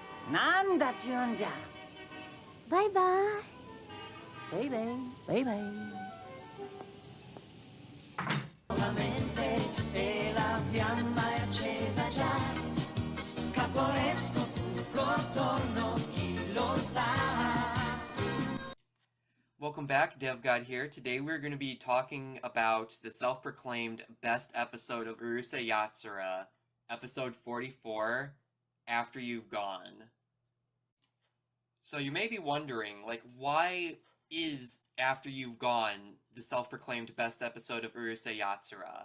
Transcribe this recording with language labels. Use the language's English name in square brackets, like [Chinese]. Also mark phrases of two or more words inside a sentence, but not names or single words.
[Japanese] なんだちゅうんじゃ。バイバイ。バイバイ、バイバイ。 [Italian] Solamente e la fiamma è accesa già. Scappo resto tutto torno, chi lo sa. [English] Welcome back, DevGod here. Today we're going to be talking about the self-proclaimed best episode of Urusei Yatsura, episode 44, After You've Gone. So you may be wondering, why is After You've Gone the self-proclaimed best episode of Urusei Yatsura?